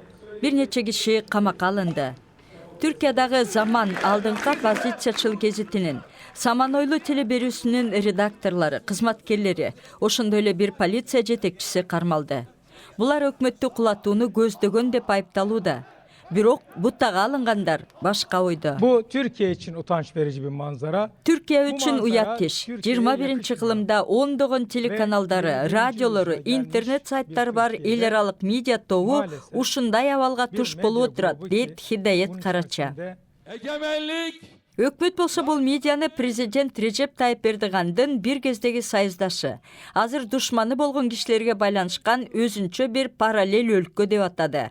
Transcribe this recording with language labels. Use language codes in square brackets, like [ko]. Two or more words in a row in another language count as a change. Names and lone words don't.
[ky] Бир нече киши камакка алынды. Түркиядагы Заман алдыңкы оппозициячыл гезитинин, Саманойлу телеберүүсүнүн редакторлору, кызматкерлери, ошондой эле бир полиция жетекчиси кармалды. Булар өкмөттү кулатууну көздөгөн деп айыпталууда. Бирок буттага алынгандар башка ойдо. [tr] Bu Türkiye için utanç verici bir manzara. [ky] Türkiye үчүн уят иш. 21 кылымда ондогон телеканалдары, радиолору, интернет сайттары бар эл аралык медиа тобу ушундай абалга туш болуп отурат, дейт Хидayet Карача. Өкмөт болсо бул медианы президент Режеп Тайып Эрдогандын бир кездеги сайыздашы, азыр душманы болгон кишилерге байланышкан өзүнчө бир параллель өлкө деп атады.